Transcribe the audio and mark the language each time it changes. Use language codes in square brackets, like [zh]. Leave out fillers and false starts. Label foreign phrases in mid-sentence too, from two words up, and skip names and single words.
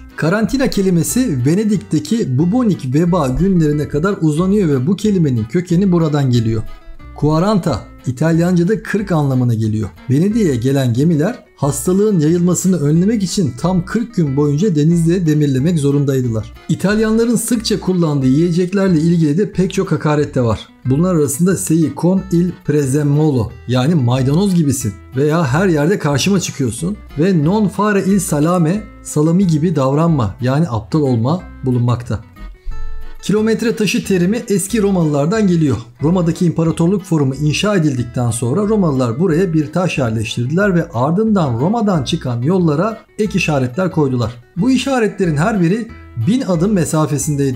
[tr] Karantina kelimesi Venedik'teki bubonik veba günlerine kadar uzanıyor ve bu kelimenin kökeni buradan geliyor. Quaranta İtalyanca'da 40 anlamına geliyor. Venedik'e gelen gemiler hastalığın yayılmasını önlemek için tam 40 gün boyunca denizde demirlemek zorundaydılar. İtalyanların sıkça kullandığı yiyeceklerle ilgili de pek çok hakaret de var. Bunlar arasında [it] sei con il prezzemolo [tr] yani maydanoz gibisin veya her yerde karşıma çıkıyorsun ve [it] non fare il salame [tr] salami gibi davranma yani aptal olma bulunmakta. Kilometre taşı terimi eski Romalılardan geliyor. Roma'daki İmparatorluk Forumu inşa edildikten sonra Romalılar buraya bir taş yerleştirdiler ve ardından Roma'dan çıkan yollara ek işaretler koydular. Bu işaretlerin her biri 1000 adım mesafesindeydi.